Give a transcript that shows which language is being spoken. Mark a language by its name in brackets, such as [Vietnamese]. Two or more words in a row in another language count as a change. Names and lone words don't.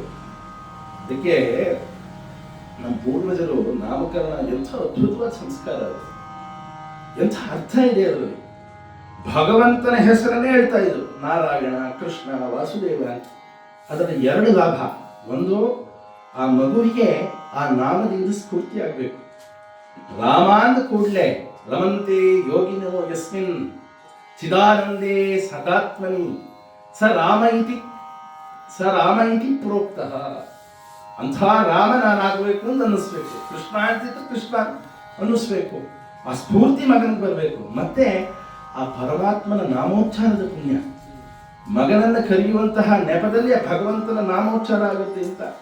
[Kannada] ಅದಕ್ಕೆ ನಮ್ಮ ಪೂರ್ವಜರು ನಾಮಕರಣ ಎಂಥ ಅದ್ಭುತವಾದ ಸಂಸ್ಕಾರ, ಎಂಥ ಅರ್ಥ ಇದೆ ಅದರಲ್ಲಿ. ಭಗವಂತನ ಹೆಸರನ್ನೇ ಹೇಳ್ತಾ ಇದ್ರು, ನಾರಾಯಣ, ಕೃಷ್ಣ, ವಾಸುದೇವ. ಅದರ 2 ಲಾಭ. ಒಂದು, ಆ ಮಗುವಿಗೆ ಆ ನಾಮದಿಂದ ಸ್ಫೂರ್ತಿ ಆಗಬೇಕು. ರಾಮ ಅಂದ ಕೂಡಲೇ [Sanskrit] ರಮಂತೆ ಯೋಗಿನೋ ಯಸ್ಮಿನ್ ಚಿದಾನಂದೇ ಸದಾತ್ಮನಿ ಸ ರಾಮ ಇತಿ ಪ್ರೋಕ್ತಃ. [Kannada] ಅಂಥ ರಾಮ ನಾನಾಗಬೇಕು ಅಂತ ಅನ್ನಿಸ್ಬೇಕು. ಕೃಷ್ಣ ಅಂತಿದ್ದು ಕೃಷ್ಣ ಅನ್ನಿಸ್ಬೇಕು. ಆ ಸ್ಫೂರ್ತಿ ಮಗನಿಗೆ ಬರಬೇಕು. ಮತ್ತೆ ಆ ಪರಮಾತ್ಮನ ನಾಮೋಚ್ಚಾರದ ಪುಣ್ಯ, ಮಗನನ್ನು ಕರೆಯುವಂತಹ ನೆಪದಲ್ಲಿ ಆ ಭಗವಂತನ ನಾಮೋಚ್ಚಾರ ಆಗುತ್ತೆ ಅಂತ.